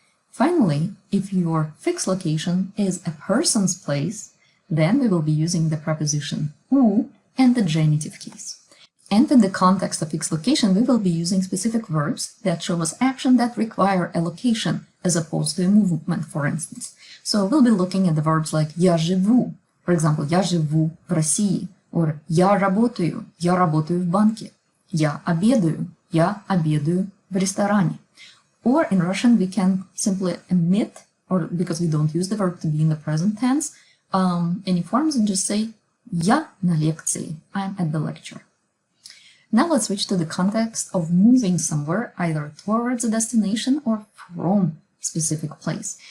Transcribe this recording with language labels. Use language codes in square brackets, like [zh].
[en] Finally, if your fixed location is a person's place, then we will be using the preposition u and the genitive case. And in the context of fixed location, we will be using specific verbs that show us action that require a location, as opposed to a movement, for instance. So we'll be looking at the verbs like [ru] я живу, [en] for example, [ru] я живу в России, [en] or [ru] я работаю в банке, я обедаю в ресторане. [en] Or in Russian, we can simply omit, or because we don't use the verb to be in the present tense, any forms and just say [ru] я на лекции, [en] I'm at the lecture. Now let's switch to the context of moving somewhere, either towards a destination or from a specific place.